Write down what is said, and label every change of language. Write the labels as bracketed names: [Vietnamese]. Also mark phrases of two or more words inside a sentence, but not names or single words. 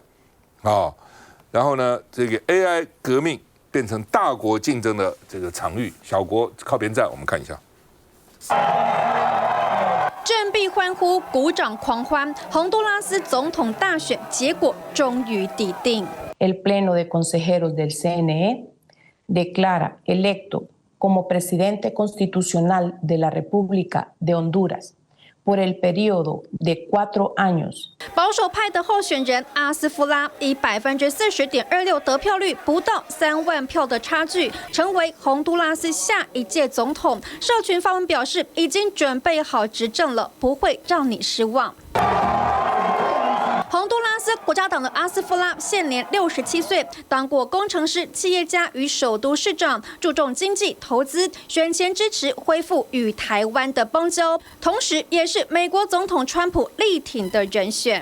[Chinese] 啊，然后呢，这个 AI 革命。变成大国竞争的这个场域，小国靠边站。我们看一下，振臂欢呼，鼓掌狂欢，洪都拉斯总统大选结果终于底定。 [Spanish] El Pleno de Consejeros del CNE declara electo como presidente constitucional de la República de Honduras por el periodo de 4 años。 [Chinese] 保守派的候选人阿斯夫拉以40.26%得票率，不到3万票的差距，成为洪都拉斯下一届总统。社群发文表示，已经准备好执政了，不会让你失望。洪都拉斯国家党的阿斯夫拉现年67岁，当过工程师、企业家与首都市长，注重经济投资，选前支持恢复与台湾的邦交，同时也是美国总统川普力挺的人选。